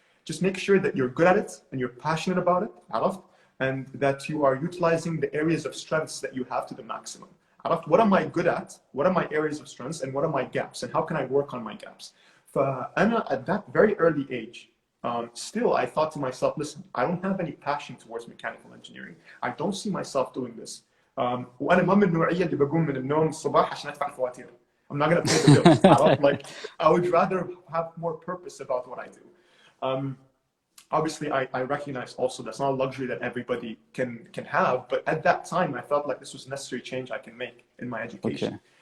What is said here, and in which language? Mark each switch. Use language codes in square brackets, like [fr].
[en] Just make sure that you're good at it and you're passionate about it, and that you are utilizing the areas of strengths that you have to the maximum. What am I good at? What are my areas of strengths, and what are my gaps, and how can I work on my gaps? [ar] فأنا [en] at that very early age, still I thought to myself, listen, I don't have any passion towards mechanical engineering. I don't see myself doing this. [ar] وأنا ما من النوعية اللي بقوم من النوم الصباح عشان أدفع الفواتير. [en] I'm not going to pay the bills. I would rather have more purpose about what I do. Obviously, I recognize also that's not a luxury that everybody can have, but at that time, I felt like this was a necessary change I can make in my education.